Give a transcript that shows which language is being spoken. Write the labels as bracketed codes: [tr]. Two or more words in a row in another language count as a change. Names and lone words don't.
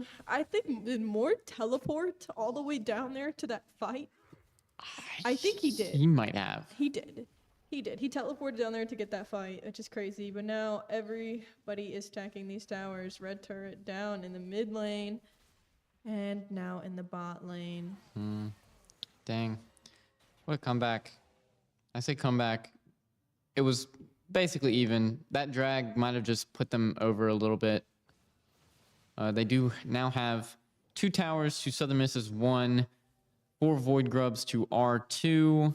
[en] I think did Mord teleport all the way down there to that fight? I think he did. He might have. He did. He did. He teleported down there to get that fight, which is crazy. But now everybody is stacking these towers. Red turret down in the mid lane. And now in the bot lane. Dang. What a comeback. I say comeback. It was basically even. That drag might have just put them over a little bit. They do now have 2 towers to Southern Miss's 1. 4 Void Grubs to R2.